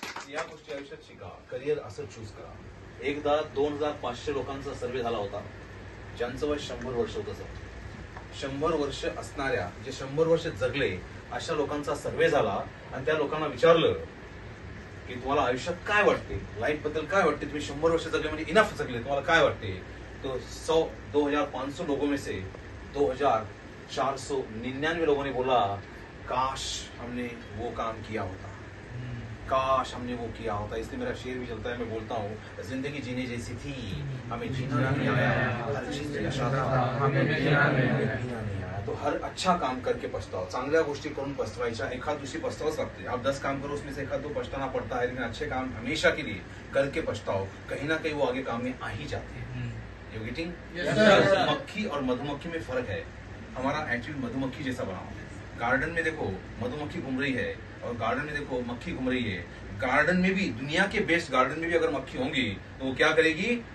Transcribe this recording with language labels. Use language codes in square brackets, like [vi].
[mr] या गोष्टी आयुष्यात शिका. करिअर असं चूज करा. एकदा 2500 लोकांचा सर्वे झाला होता ज्यांचं वय 100 वर्ष होतं. 100 वर्ष असणाऱ्या, जे 100 वर्ष जगले अशा लोकांचा सर्वे झाला आणि त्या लोकांना विचारलं की तुम्हाला आयुष्यात काय वाटते, लाईफ बद्दल काय वाटते, तुम्ही 100 वर्ष जगले म्हणजे इनफ जगले, तुम्हाला काय वाटते. [hi] तो 2500 लोगों में से 2499 लोगों ने बोला काश हमने वो काम किया होता, काश हमने वो किया होता. इसलिए मेरा शेर भी चलता है, मैं बोलता हूँ जिंदगी जीने जैसी थी हमें जीना नहीं आया, हर चीज नशा था हमें जीना नहीं आया. तो हर अच्छा काम करके पछताओ. [mr] चांगल्या गोष्टी करून पछतवायच्या, एखाद दुसरी पछतावच लागते. [hi] आप 10 काम करो उसमें से एखाद 2 पछताना पड़ता है, लेकिन अच्छे काम हमेशा के लिए करके पछताओ. कहीं ना कहीं वो आगे काम में आ ही जाते हैं. [en] You getting. [hi] मक्खी और मधुमक्खी में फर्क है. हमारा एक्चुअली मधुमक्खी जैसा बनाओ. गार्डन में देखो मधुमक्खी घूम रही है और गार्डन में देखो मक्खी घूम रही है. गार्डन में भी, दुनिया के बेस्ट गार्डन में भी अगर मक्खी होंगी तो वो क्या करेगी,